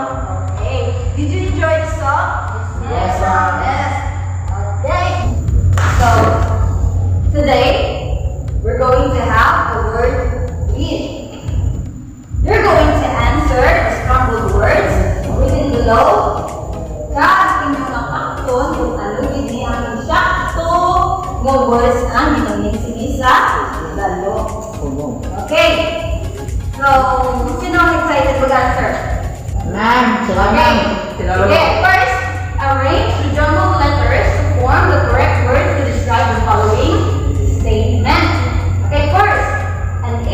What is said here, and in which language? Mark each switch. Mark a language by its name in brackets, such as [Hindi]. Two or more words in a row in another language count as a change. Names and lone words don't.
[English] Okay, did you enjoy the song? Yes, ma'am. Yes. Okay. So, today, we're going to have the word read. You're going to answer the scrambled words written below. [Hiligaynon] Kag inyong napakton kung ano gini ang sakto nga words ang ginamit sa lalo. [English] Okay. [Filipino] So, sino ang excited mag-answer? [English] Ma'am, Okay. Okay, first, arrange the jumbled letters to form the correct words to describe the following statement. Okay, first,